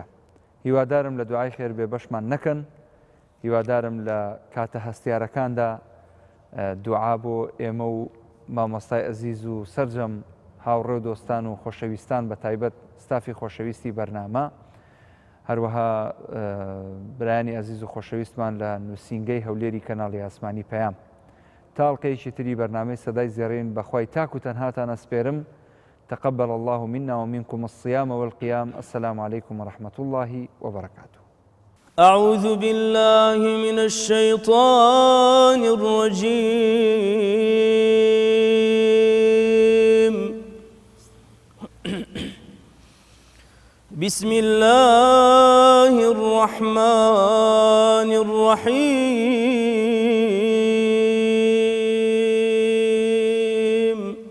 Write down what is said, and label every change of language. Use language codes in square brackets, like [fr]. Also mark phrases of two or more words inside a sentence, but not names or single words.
[ckb] هیوادارم لە دوعای خێر بێ بەشمان نەکەن، هیوادارم لە کاتە هەستیارەکاندا دوعا بۆ ئێمە و مامۆستای ئەزیز و سەرجەم هاوڕێ و دۆستان و خۆشەویستان بە تایبەت ستافی خۆشەویستی بەرنامە، هەروەها برایانی ئەزیز و خۆشەویستمان لە نووسینگەی هەولێری کەناڵی ئاسمانی پەیام. تاڵقەیەکی تری بەرنامەی سەدای زێڕین بەخوای تاک و تەنهاتان ئەسپێرم. [ar] تقبل الله منا ومنكم الصيام والقيام. السلام عليكم ورحمة الله وبركاته. أعوذ بالله من الشيطان الرجيم. بسم الله الرحمن الرحيم.